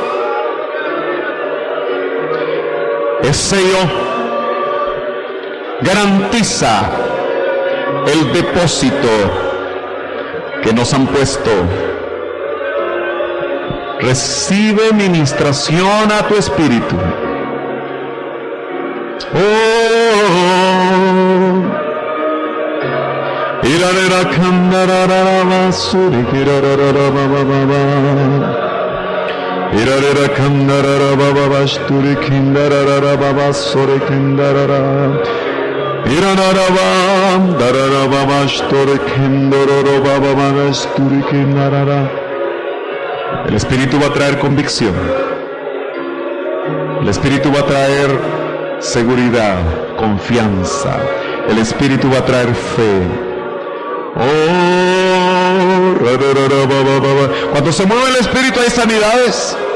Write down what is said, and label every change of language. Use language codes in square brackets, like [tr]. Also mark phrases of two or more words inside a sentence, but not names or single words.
[es] Es sello, garantiza el depósito que nos han puesto. Recibe ministración a tu espíritu. Irarera kandararaba suri kirararaba baba. Irarera kandararaba baba shturi kindararaba baba suri kindarara. Irararaba dararaba baba shturi kindararaba baba shturi kindarara. El Espíritu va a traer convicción. El Espíritu va a traer seguridad, confianza. El Espíritu va a traer fe. Oh, cuando se mueve el Espíritu hay sanidades.